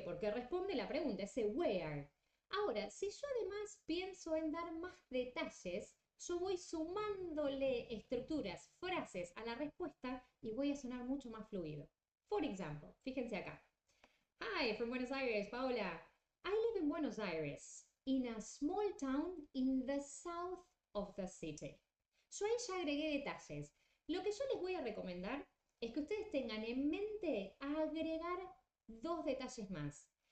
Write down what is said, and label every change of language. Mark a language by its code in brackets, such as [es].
[es] Porque responde la pregunta, ese where. Ahora, si yo además pienso en dar más detalles, yo voy sumándole estructuras, frases a la respuesta y voy a sonar mucho más fluido. Por ejemplo, fíjense acá. [en] Hi, from Buenos Aires, Paola. I live in Buenos Aires, in a small town in the south of the city. [es] Yo ahí ya agregué detalles. Lo que yo les voy a recomendar es que ustedes tengan en mente agregar dos detalles más.